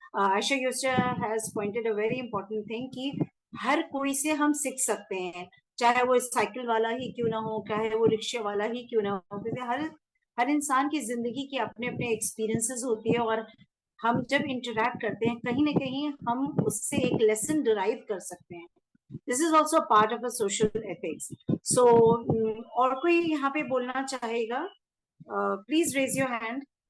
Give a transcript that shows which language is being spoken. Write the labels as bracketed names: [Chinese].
[Urdu] Aisha Yusra [English] has pointed a very important thing [Urdu] کہ ہر کوئی سے ہم سیکھ سکتے ہیں، چاہے وہ سائیکل والا ہی کیوں نہ ہو، چاہے وہ رکشے والا ہی کیوں نہ ہو، کیونکہ ہر انسان کی زندگی کے اپنے اپنے ایکسپیرینسز ہوتی ہے، اور ہم جب انٹریکٹ کرتے ہیں کہیں نہ کہیں ہم اس سے ایک لیسن ڈرائیو کر سکتے ہیں. [English] This is also a part of a social ethics. [Urdu] So, اور کوئی یہاں پہ بولنا چاہے گا؟ [English] Please raise your hand.